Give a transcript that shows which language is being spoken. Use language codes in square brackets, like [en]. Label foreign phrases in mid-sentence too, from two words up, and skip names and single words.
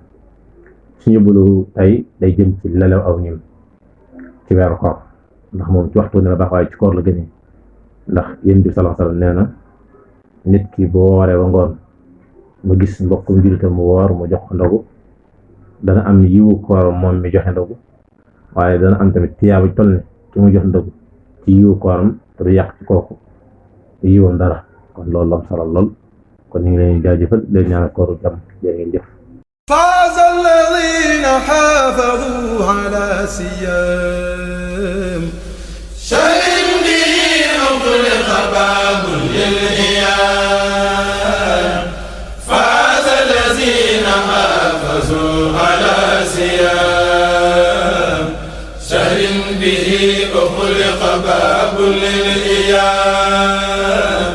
[wo] suñu bulu tey day jëm ci lelew aw ñim ci weeru koor ndax moom ci waxtu ne la baax waaye ci koor la gënee ndax yéen bi [ar] صلى الله عليه وسلم [wo] nee na nit ki bu wooree ba ngoon mu gis mbokkum jullitam mu woor mu jox ko ndogu dana am yiwu koor moom mi joxe ndogu waaye dana am tamit tiyaaba toll ne ki mu jox ndogu ci yiwu kooram te du yàq ci kooku yiwam dara kon loolu am solo lool kon ñu ngi leen jaajëfal leen ñaanal kooru jàmm jërë ngeen jëf. [ar] فاز الذين حافظوا على سيام شهر به أغلق باب للإيام. فاز الذين حافظوا على سيام شهر به أغلق باب للإيام.